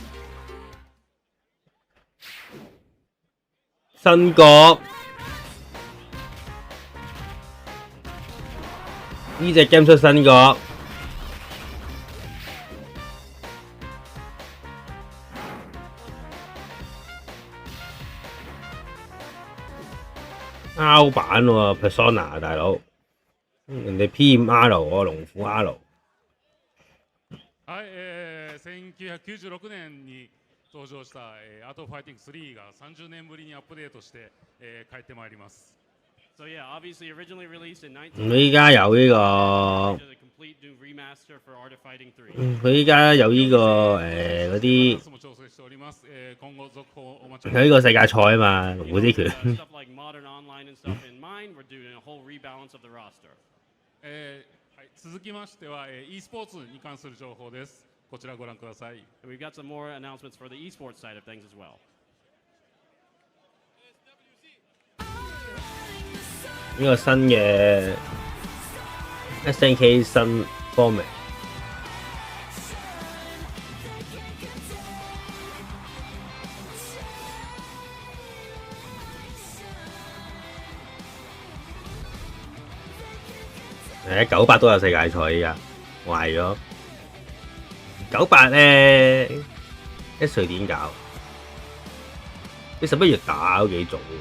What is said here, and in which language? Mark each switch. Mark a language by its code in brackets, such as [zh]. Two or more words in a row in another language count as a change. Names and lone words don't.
[yue] 新角，呢隻 game 出新角。R 版喎 Persona 大佬，人哋 PMR 喎龍虎 R。 [ja] はい、1996年に登場した、アートファイティング3が30年ぶりにアップデートして、帰ってまいります。 [en] So yeah, obviously originally released in [yue] 佢依家有呢個，佢依家有呢個嗰啲，有呢個世界賽啊嘛，龍虎之拳。 [ja] 続きましては、e スポーツに関する情報です。こちらご覧ください。 [en] We've got some more announcements for the esports side of things as well. [yue] 呢個新嘅 SNK 新 format。98都有世界賽依家，壞咗。98咧，喺瑞典搞，你11月打都幾早